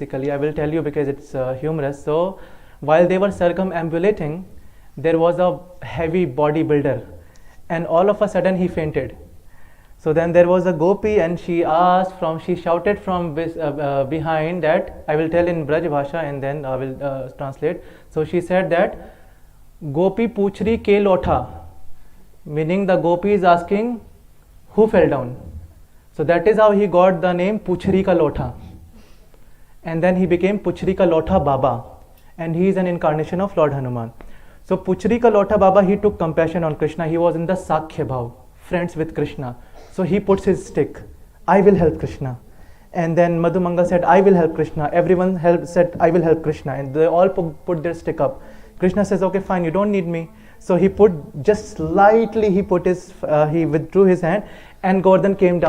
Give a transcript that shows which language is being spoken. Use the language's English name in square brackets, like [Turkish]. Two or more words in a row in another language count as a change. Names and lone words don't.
[English] I will tell you because it's humorous. So while they were circumambulating, there was a heavy bodybuilder, and all of a sudden he fainted. So then there was a gopi, and she shouted from behind that, I will tell in Braj Bhasha and then I will translate. So she said that, [Braj] Gopi Puchri ke lotha, [English] meaning the gopi is asking, who fell down? So that is how he got the name Puchri ka lotha. And then he became Puchri ka lotha Baba. And he is an incarnation of Lord Hanuman. So Puchri ka lotha Baba, he took compassion on Krishna. He was in the [Sanskrit] Sakhya Bhav, [English] friends with Krishna. So he puts his stick, I will help Krishna. And then Madhumangal said, I will help Krishna. Everyone said, I will help Krishna. And they all put their stick up. Krishna says, okay, fine, you don't need me. So he just slightly, he withdrew his hand, and Govardhan came down.